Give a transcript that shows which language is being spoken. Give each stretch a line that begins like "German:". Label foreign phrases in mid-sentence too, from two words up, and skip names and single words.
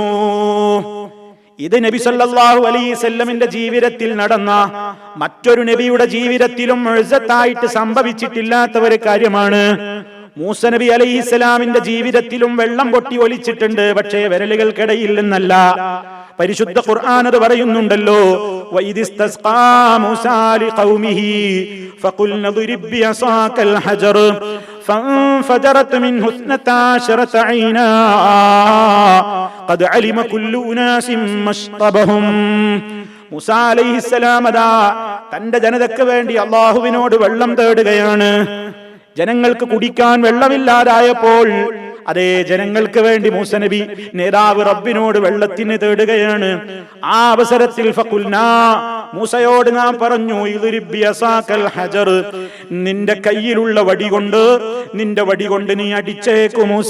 Malayalam: ഇത് നബി സല്ലല്ലാഹു അലൈഹി വസല്ലമിന്റെ ജീവിതത്തിൽ നടന്ന മറ്റൊരു നബിയുടെ ജീവിതത്തിലും മുഅ്ജിസത്തായിട്ട് സംഭവിച്ചിട്ടില്ലാത്ത ഒരു കാര്യമാണ്. മൂസ നബി അലൈഹിസ്സലാമിന്റെ ജീവിതത്തിലും വെള്ളം പൊട്ടി ഒലിച്ചിട്ടുണ്ട്, പക്ഷേ വിരലുകൾക്കിടയിൽ നിന്നല്ല. പരിശുദ്ധ ഖുർആൻ അത് പറയുന്നുണ്ടല്ലോ,
Arabic: وإذ استسقى موسى لقومه فقلنا اضرب بعصاك الحجر فانفجرت منه 12 عينا قد علم كل أناس مشربهم.
Malayalam: മൂസ അലൈഹിസ്സലാം അതാ തന്റെ ജനതയ്ക്ക് വേണ്ടി അല്ലാഹുവിനോട് വെള്ളം തേടുകയാണ്. ജനങ്ങൾക്ക് കുടിക്കാൻ വെള്ളമില്ലാതായപ്പോൾ അതേ ജനങ്ങൾക്ക് വേണ്ടി മൂസ നബി നേതാവ് റബ്ബിനോട് വെള്ളത്തിന് തേടുകയാണ്. ആ അവസരത്തിൽ ഫഖുൽനാ, മൂസയോട് നാം പറഞ്ഞു,
Arabic: اضرب بعصاك الحجر,
Malayalam: നിന്റെ കയ്യിലുള്ള വടി കൊണ്ട് നീ അടിച്ചേക്കു മൂസ.